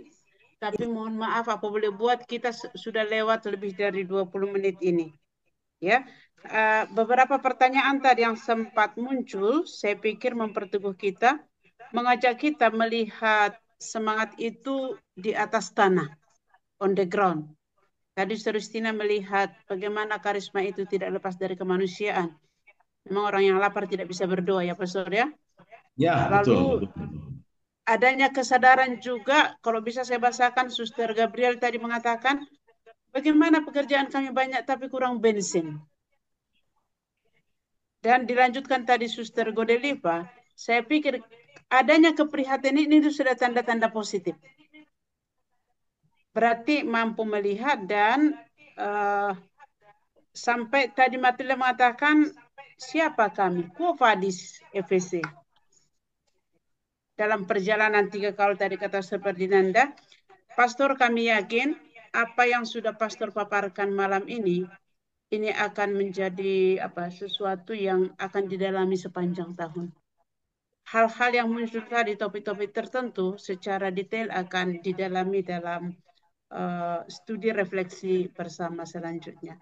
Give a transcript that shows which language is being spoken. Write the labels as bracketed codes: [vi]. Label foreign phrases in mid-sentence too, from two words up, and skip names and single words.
[id] Tapi mohon maaf, apa boleh buat kita sudah lewat lebih dari 20 menit ini. Ya, beberapa pertanyaan tadi yang sempat muncul, saya pikir memperteguh kita, mengajak kita melihat semangat itu di atas tanah, [en] on the ground. [id] Tadi Saudara Justina melihat bagaimana karisma itu tidak lepas dari kemanusiaan. Memang orang yang lapar tidak bisa berdoa ya Pastor ya. Ya, Lalu betul. adanya kesadaran juga, kalau bisa saya bahasakan, Suster Gabriel tadi mengatakan, bagaimana pekerjaan kami banyak tapi kurang bensin. Dan dilanjutkan tadi Suster Godeliva, saya pikir adanya keprihatinan ini sudah tanda-tanda positif. Berarti mampu melihat dan sampai tadi Matilda mengatakan siapa kami? [la] Quo vadis EVC. [id] Dalam perjalanan 3 kaul tadi kata seperti Nanda, Pastor kami yakin apa yang sudah Pastor paparkan malam ini akan menjadi sesuatu yang akan didalami sepanjang tahun. Hal-hal yang muncul tadi topik-topik tertentu secara detail akan didalami dalam studi refleksi bersama selanjutnya.